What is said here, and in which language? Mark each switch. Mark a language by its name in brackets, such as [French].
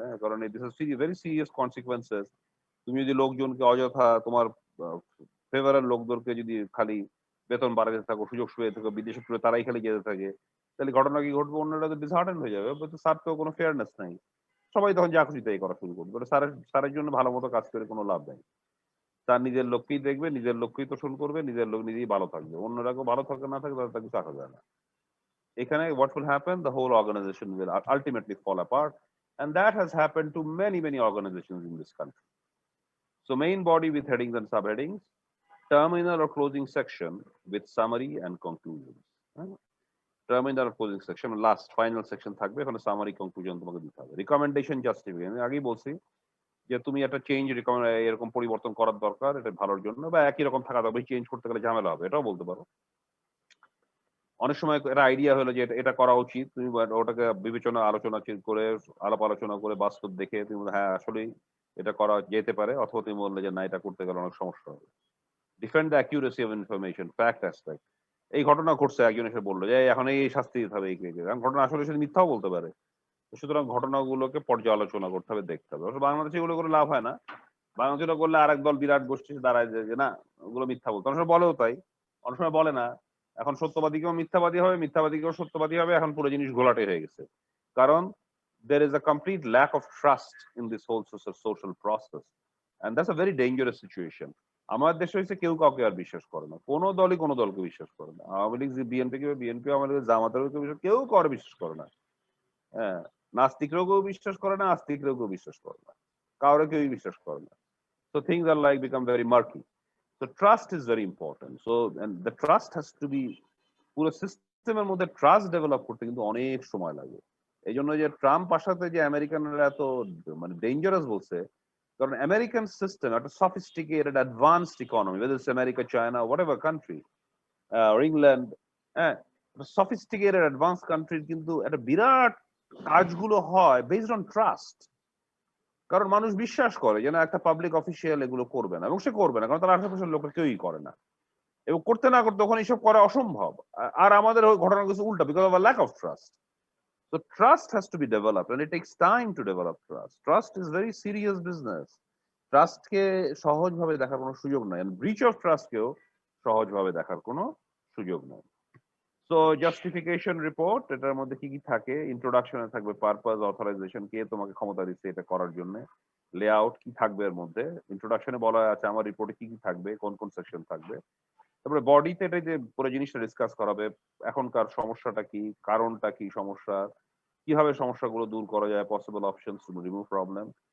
[Bangla] হ্যাঁ, কারণ [English] This is very serious consequences. [Bangla] তুমি যদি লোকজনকে অযথা তোমার ফেভারের লোকদেরকে যদি খালি বেতন বাড়াতে থাকো, সুযোগ সুবিধা থাকো, বিদেশে টুরে তারাই খালি যেতে থাকে, তাহলে ঘটনা কি ঘটবে, অন্যরা তো ডিসহার্টেন হয়ে যাবে, স্যার তো কোনো ফেয়ারনেস নাই, সবাই তখন যা খুশি তাই করা শুরু করবে, স্যারের জন্য ভালো মতো কাজ করে কোনো লাভ নেই। তার নিজের লোককেই দেখবে, নিজের লোককেই তোষণ করবে, নিজের লোক নিজেই ভালো থাকবে, অন্যরা কেউ ভালো থাকে না থাকে তাদের তাকে চাকা যায় না। [English] এখানে what will happen, the whole organization will ultimately fall apart, and that has happened to many organizations in this country. So main body with headings and subheadings, terminal or closing section with summary and conclusions. [Bangla] Terminal আর closing section, last final section থাকবে, এখানে summary conclusion তোমাকে দিতে হবে। Recommendation justification, আমি আগেই বলছি যে তুমি একটা চেঞ্জ এরকম পরিবর্তন করার দরকার, এটা ভালোর জন্য, বা একই রকম থাকা দরকার, চেঞ্জ করতে গেলে ঝামেলা হবে, এটাও বলতে পারো। অনেক সময় এটা আইডিয়া হলো যে এটা করা উচিত, তুমি ওটাকে বিবেচনা আলোচনা করে, আলাপ আলোচনা করে, বাস্তব দেখে তুমি হ্যাঁ আসলেই এটা করা যেতে পারে, অথবা তুমি বললে যে না এটা করতে গেলে অনেক সমস্যা হবে। [English] Defend the accuracy of information, fact aspect. [Bangla] এই ঘটনা ঘটছে, একজন এসে বললো যে এখন এই শাস্তি দিতে হবে, কারণ ঘটনা আসলে সে মিথ্যাও বলতে পারে, সুতরাং ঘটনাগুলোকে পর্যালোচনা করতে হবে, দেখতে হবে। বাংলাদেশে এগুলো করে লাভ হয় না, বাংলাদেশে করলে আর এক দল বিরাট গোষ্ঠী দাঁড়ায় যে না ওগুলো মিথ্যা বলতে, অনেক সময় বলেও তাই, অনেক সময় বলে না। এখন সত্যবাদীকেও মিথ্যাবাদী হবে, মিথ্যাবাদীকেও সত্যবাদী হবে, এখন পুরো জিনিস ঘোলাটে হয়ে গেছে, কারণ [English] there is a complete lack of trust in this whole social process, and that's a very dangerous situation. [Bangla] আমার দেশে হয়েছে কেউ কাউকে আর বিশ্বাস করে না, কোনো দলই কোনো দলকে বিশ্বাস করে না, আওয়ামী লীগ বিএনপি কে, বিএনপি আওয়ামী লীগ জামাতের কেউ কাউকে বিশ্বাস করে না। হ্যাঁ, নাস্তিকরাও কেউ বিশ্বাস করে না, আস্তিকরাও কেউ বিশ্বাস করে না, কাউরে কেউই বিশ্বাস করে না। [English] So things are like become very murky. So trust is very important. So and the trust has to be, [Bangla] পুরো সিস্টেমের মধ্যে ট্রাস্ট ডেভেলপ করতে কিন্তু অনেক সময় লাগে। এই জন্য যে ট্রাম্প আসাতে যে আমেরিকানরা এত মানে ডেঞ্জারাস বলছে, কারণ আমেরিকান সিস্টেম একটা sophisticated advanced economy, [English] whether it's [Bangla] America, China, [English] whatever country, or [Bangla] England, হ্যাঁ, সফিস্টিকেটেড অ্যাডভান্স কান্ট্রির কিন্তু একটা বিরাট কাজগুলো হয় বেসড অন ট্রাস্ট। কারণ মানুষ বিশ্বাস করে যে না একটা পাবলিক অফিসিয়াল এগুলো করবে না, এবং সে করবে না, কারণ তার আশেপাশের লোকরা কেউই করে না, এবং করতে না করতে তখন এইসব করা অসম্ভব। আর আমাদের ওই ঘটনা কিছু উল্টা, [English] Because of lack of trust. So trust has to be developed and it takes time to develop trust. Trust is very serious business. [Bangla] Trust কে সহজভাবে দেখার কোনো সুযোগ নাই, [English] and breach of trust [Bangla] কেও সহজভাবে দেখার কোনো সুযোগ নাই। [English] So justification report, [Bangla] এটার মধ্যে কি কি থাকে? ইন্ট্রোডাকশনে থাকবে পারপাস, অথরাইজেশন, কে তোমাকে ক্ষমতা দিচ্ছে এটা করার জন্য, লেআউট কি থাকবে এর মধ্যে, ইন্ট্রোডাকশনে বলা আছে আমার রিপোর্টে কি কি থাকবে, কোন কোন সেকশন থাকবে, তারপরে বডিতে এটা যে পুরো জিনিসটা ডিসকাস করা হবে, এখনকার সমস্যাটা কি, কারণটা কি সমস্যা, কিভাবে সমস্যাগুলো দূর করা যায়, [English] Possible options to remove problem.